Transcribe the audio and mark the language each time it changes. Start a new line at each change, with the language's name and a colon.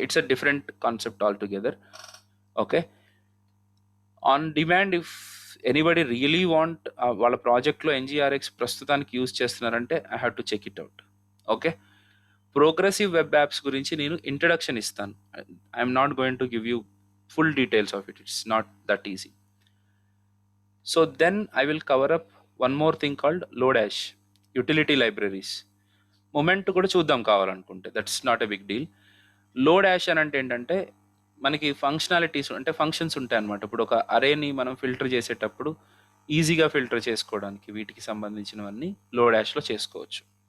English: It's a different concept altogether, okay? On demand, if anybody really want
Telugu: వాళ్ళ ప్రాజెక్ట్లో NGRX ప్రస్తుతానికి use చేస్తున్నారంటే
English: I have to check it out, okay?
Telugu: Progressive web apps గురించి నేను introduction ఇస్తాను.
English: I'm not going to give you full details of it, it's not that easy. So then I will cover up one more thing called Lodash, utility libraries.
Telugu: Moment కూడా చూద్దాం కావాలనుకుంటే,
English: That's not a big deal.
Telugu: Load ash అని అంటే ఏంటంటే మనకి functionalities అంటే functions ఉంటాయి అన్నమాట. ఇప్పుడు ఒక అరేని మనం ఫిల్టర్ చేసేటప్పుడు ఈజీగా ఫిల్టర్ చేసుకోవడానికి వీటికి సంబంధించినవన్నీ లోడ్ యాష్లో చేసుకోవచ్చు.